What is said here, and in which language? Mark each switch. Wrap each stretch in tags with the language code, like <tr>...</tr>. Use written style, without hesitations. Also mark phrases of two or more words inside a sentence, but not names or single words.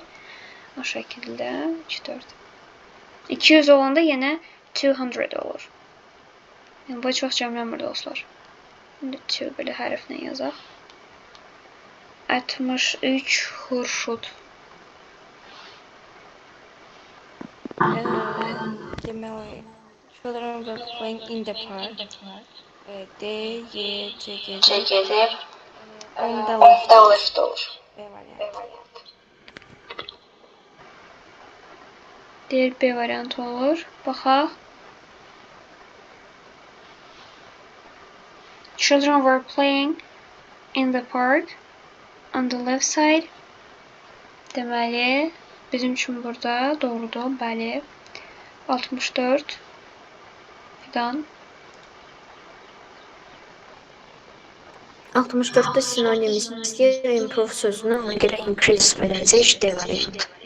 <az>O şəkildə 2 4. 200 olanda yenə 200 olur. Yəni bu çox cəmlənmir dostlar. İndi 2 belə hərflə yazaq. 63 Xurşud. Deməli,</az> <en>children were playing in the park.</en> <az>D, Y, C gelir.</az> <en>On the left olur.</en> <az>B variantı. Deyir B variantı olur. Baxaq.</az> <en>Children were playing in the park on the left side.</en> <az>Deməli, bizim üçün burada doğrudur. Bəli. 64. Fidan. 64-də sinonim istəyir, improve sözünü ona görə increase verəcək D variantı.</az>